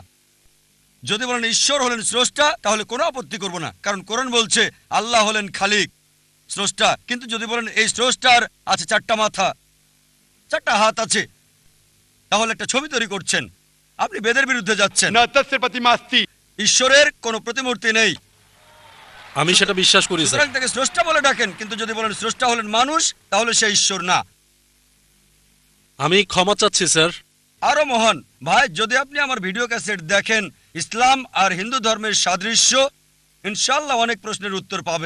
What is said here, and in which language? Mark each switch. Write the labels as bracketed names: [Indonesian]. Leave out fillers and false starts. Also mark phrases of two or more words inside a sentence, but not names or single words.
[Bangla] যদি বলেন ঈশ্বর হলেন স্রষ্টা, তাহলে কোনো আপত্তি করব না, কারণ কোরআন বলছে আল্লাহ হলেন খালিক, স্রষ্টা। কিন্তু যদি বলেন এই স্রষ্টার আছে 4টা মাথা, 4টা হাত আছে, তাহলে একটা ছবি তৈরি করছেন, আপনি বেদের বিরুদ্ধে যাচ্ছেন। [Sanskrit] न तस्य प्रतिमा अस्ति [Bangla] ঈশ্বরের কোনো প্রতিমূর্তি নেই, আমি সেটা বিশ্বাস করি স্যার। সুতরাং তাকে স্রষ্টা বলে ডাকেন। কিন্তু যদি বলেন স্রষ্টা হলেন মানুষ, তাহলে সে ঈশ্বর না। আমি ক্ষমা চাচ্ছি স্যার। আরো মহান ভাই, যদি আপনি আমার ভিডিও ক্যাসেট দেখেন ইসলাম আর হিন্দু ধর্মের সাদৃশ্য, ইনশাআল্লাহ অনেক প্রশ্নের উত্তর পাবেন।